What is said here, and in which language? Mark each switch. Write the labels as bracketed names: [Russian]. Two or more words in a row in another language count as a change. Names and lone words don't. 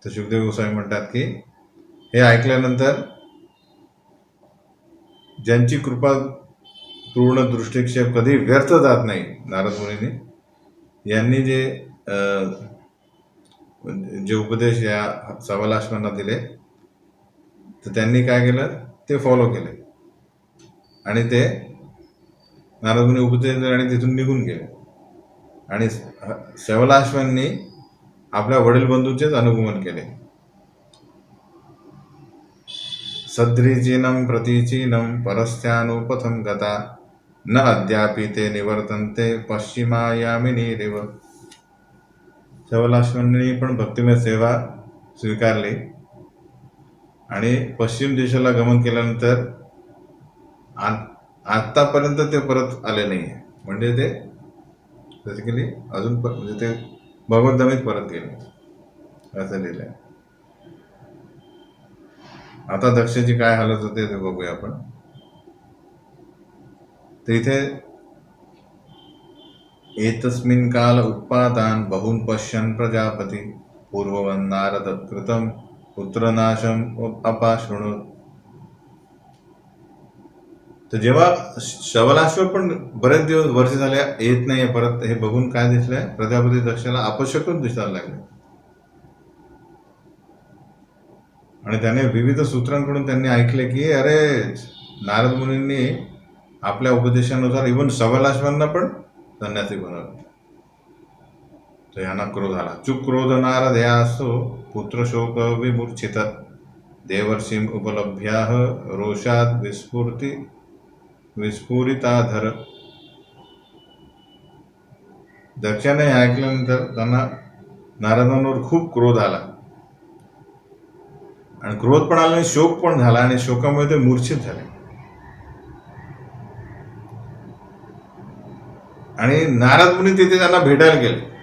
[Marathi] तर शुकदेव गोस्वामी म्हणतात की हे ऐकल्यानंतर ज्यांची कृपा पूर्ण दृष्टिक्षेप कधी व्यर्थ जात नाही नारद मुनीने, यांनी जे उपदेश या सवालाश्वांना दिले तर त्यांनी काय केलं ते फॉलो केले आणि ते नारद मुनी उपदेश दिले आणि तिथून निघून गेले. आणि सवलाश्वांनी आपल्या वडील बंधूचेच अनुगमन केले. [Sanskrit] सद्रीचीनम प्रतीचीनम परस्यानुपथम गता न अद्यापि ते निवर्तन्ते पश्चिमायामिनीरेव. [Marathi] सवलाश्वांनी पण भक्तिमय सेवा स्वीकारली आणि पश्चिम दिशेला गमन केल्यानंतर आतापर्यंत ते परत आले नाही. म्हणजे ते बेसिकली अजून म्हणजे ते भगवद्धामीत परत गेले असं लिहिलंय. आता दक्षची काय हालत होते ते बघूया आपण. तर इथे [Sanskrit] एतस्मिन् काल उत्पादान बहुन पश्यन् प्रजापती पूर्ववन् नारद कृतं पुत्रनाशम अपाशृणोत. [Marathi] तर जेव्हा शवलाश्व पण बरेच दिवस वर्ष झाले येत नाही परत, हे बघून काय दिसलंय प्रजापती दक्षाला अपशकुन दिसायला लागले. आणि त्याने विविध सूत्रांकडून त्यांनी ऐकले की अरे नारद मुनींनी आपल्या उपदेशानुसार इव्हन सवलाश्वांना पण संन्यासी बनवलं. तर यांना क्रोध आला. [Sanskrit] चुक्रोध नारद यासो पुत्र शोक विमूर्छित देवर्षीम उपलभ्याह रोषात विस्फुरिताधर. [Marathi] दक्षाने हे ऐकल्यानंतर त्यांना नारदांवर खूप क्रोध आला आणि क्रोध पण आला आणि शोक पण झाला आणि शोकामुळे ते मूर्छित झाले. आणि नारद मुनी तिथे त्यांना भेटायला गेले.